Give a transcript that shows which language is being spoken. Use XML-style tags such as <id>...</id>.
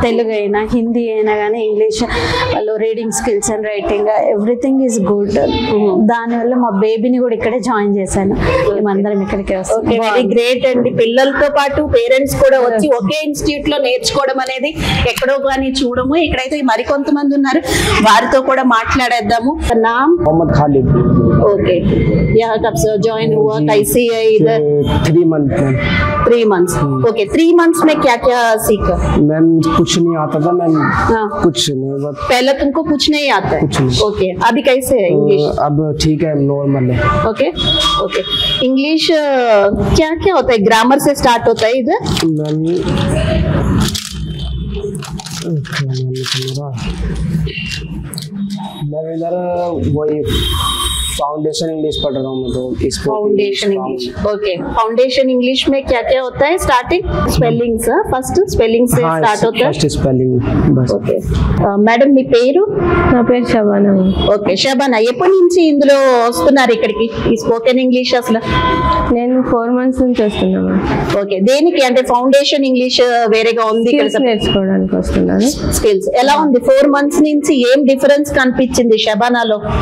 <te>తెలుగు అయినా హిందీ అయినా కానీ ఇంగ్లీష్ వాళ్ళు reading skills and writing everything is good. దానివల్ల మా బేబీని కూడా ఇక్కడే జాయిన్ చేశాను. మేమందరం ఇక్కడికి వస్తాం. వెరీ గ్రేట్ అండి. పిల్లలతో పాటు పేరెంట్స్ కూడా వచ్చి ఒకే ఇన్స్టిట్యూట్ లో నేర్చుకోవడం అనేది ఎక్కడో కానీ చూడము. ఇక్కడైతే మరికొంతమంది ఉన్నారు, వారితో కూడా మాట్లాడేద్దాము.</te> <hi>नाम मोहम्मद खालिद. ओके, यहाँ कब से ज्वाइन हुआ, कैसे है इधर? 3 month में. 3 months. ओके, 3 months में क्या क्या सीखा? मैम कुछ नहीं आता था मैम. कुछ नहीं, बस पहले तुमको कुछ नहीं आता है? कुछ नहीं. ओके, अभी कैसे है इंग्लिश? अब ठीक है, नॉर्मल है. Okay okay. इंग्लिश क्या क्या होता है? ग्रामर से स्टार्ट होता है इधर? मैम मैं इधर वही फाउंडेशन इंग्लिश पढ़ रहा हूँ मैं. तो इस foundation English. Okay, foundation English में क्या क्या होता है? स्टार्टिंग स्पेलिंग्स, फर्स्ट स्पेलिंग से स्टार्ट होता है. फर्स्ट स्पेलिंग बस.</hi> <te>ఓకే మేడం మీ పేరు? నా పేరు శబానా. ఓకే శబానా, ఎప్పటి నుంచి ఇందులో వస్తున్నారు ఇక్కడికి ఈ స్పోకెన్ ఇంగ్లీష్? అసలు నేను 4 months నుంచి వస్తున్నాను. ఓకే, దేనికి అంటే ఫౌండేషన్ ఇంగ్లీష్ వేరేగా ఉంది, ఇక్కడ నేర్చుకోవడానికి వస్తున్నాను. స్కిల్స్ ఎలా ఉంది? 4 months నుంచి ఏం డిఫరెన్స్ కనిపించింది శబానాలో?</te>